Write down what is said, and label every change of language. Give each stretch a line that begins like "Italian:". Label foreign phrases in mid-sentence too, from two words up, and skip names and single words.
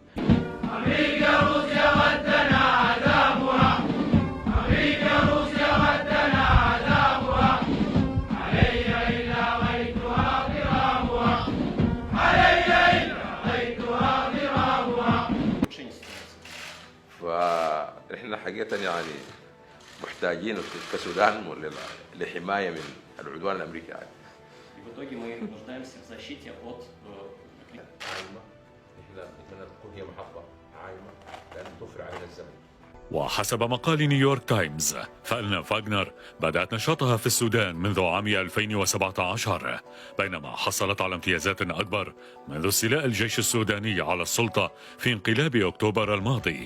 Arabic: أمريكا روسيا ودنا عذابها، أمريكا روسيا ودنا عذابها، علي إلا غيتها ضرابها، علي إلا غيتها ضرابها. فإحنا حقيقة يعني محتاجين كسودان لحماية من العدوان الأمريكي.
Russian: В итоге мы нуждаемся в защите от
Arabic: وحسب مقال نيويورك تايمز فإن فاغنر بدأت نشاطها في السودان منذ عام 2017، بينما حصلت على امتيازات أكبر منذ استيلاء الجيش السوداني على السلطة في انقلاب أكتوبر الماضي.